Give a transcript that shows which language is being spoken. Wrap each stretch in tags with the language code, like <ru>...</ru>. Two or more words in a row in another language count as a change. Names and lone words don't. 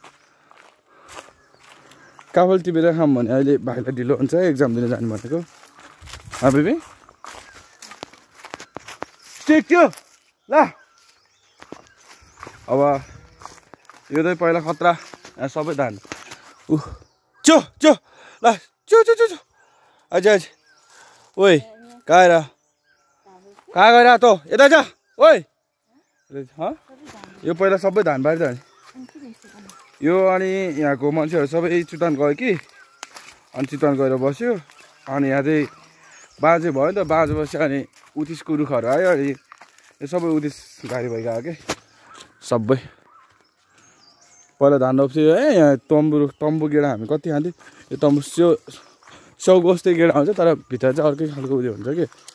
<ne>काफल टिपेर खाऊँ भने अहिले भाइलाई ढिलो हुन्छ एक्जाम दिन जानु भनेको</ne> <en>baby stick</en> <ne>थियो ल। अब यो चाहिँ पहिला खतरा सबै धान चो चो ल चो चो चो चो अझै अझै ओइ कहाँ गएर कहाँ गएर त यता जा ओइ यो पहिला सबै धानबारी त यो अनि यहाँको मान्छेहरू सबै चितवन गयो कि अनि चितवन गएर बस्यो अनि यहाँ चाहिँ बाजे भयो नि त बाजे बस्यो अनि उत्तिसको रुखहरू आयो अनि यो सबै उत्तिस गाडी भइगयो कि सबै पहिला धान रोप्थ्यो यहाँ तम्बु गेडा हामी कति खान्थ्यौँ यो तम्बु स्याउको जस्तै गेडा हुन्छ तर भित्र चाहिँ अर्कै खालको उयो हुन्छ कि</ne>